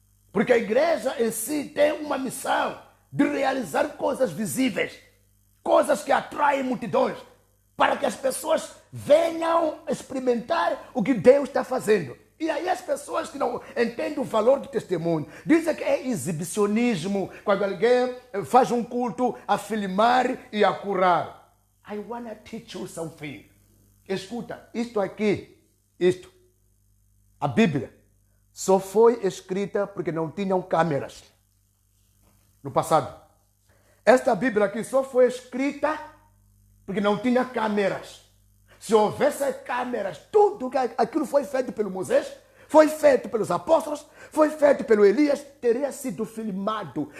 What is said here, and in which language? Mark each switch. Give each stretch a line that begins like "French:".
Portuguese: Porque a igreja em si tem uma missão de realizar coisas visíveis, coisas que atraem multidões, para que as pessoas venham experimentar o que Deus está fazendo. E aí as pessoas que não entendem o valor do testemunho dizem que é exibicionismo, quando alguém faz um culto a filmar e a curar.
English: I wanna teach you something.
Portuguese: Escuta, isto aqui, a Bíblia, só foi escrita porque não tinham câmeras no passado. Esta Bíblia aqui só foi escrita porque não tinha câmeras. Se houvesse câmeras, tudo aquilo foi feito pelo Moisés, foi feito pelos apóstolos, foi feito pelo Elias, teria sido filmado.